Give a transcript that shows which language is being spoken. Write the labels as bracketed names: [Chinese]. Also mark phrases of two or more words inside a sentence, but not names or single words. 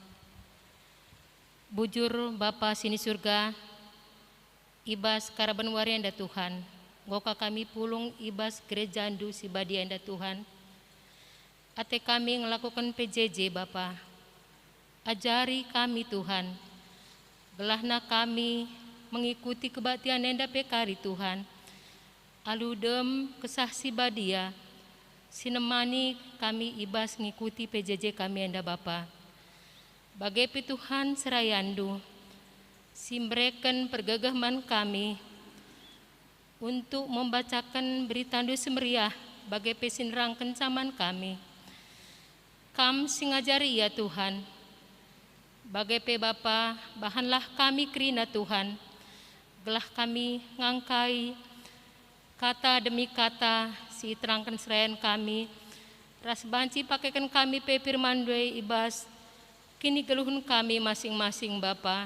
[Batak Karo] Bujur Bapa sini surga, ibas karaban wari anda Tuhan, goka kami pulung ibas gereja andu sibadi anda Tuhan. Ate kami ngelakukan PJJ Bapa, [Indonesian] ajari kami Tuhan, [Batak Karo] gelahna kami mengikuti kebaktian anda pekari Tuhan. Aludem kesah sibadia, sinemani kami ibas ngikuti PJJ kami anda Bapa. Bagai Tuhan serayandu, simbreken pergagaman kami [Indonesian] untuk membacakan berita [Batak Karo] andu semeriah bagai pesinrang kencaman kami. Kam singajari ya Tuhan, bagai pe Bapa, bahanlah kami kerina Tuhan, gelah kami ngangkai [Indonesian] kata demi kata [Batak Karo] si terangkan serayan kami, ras banci pakaikan kami pe firman due ibas, kini geluhun kami masing-masing Bapa.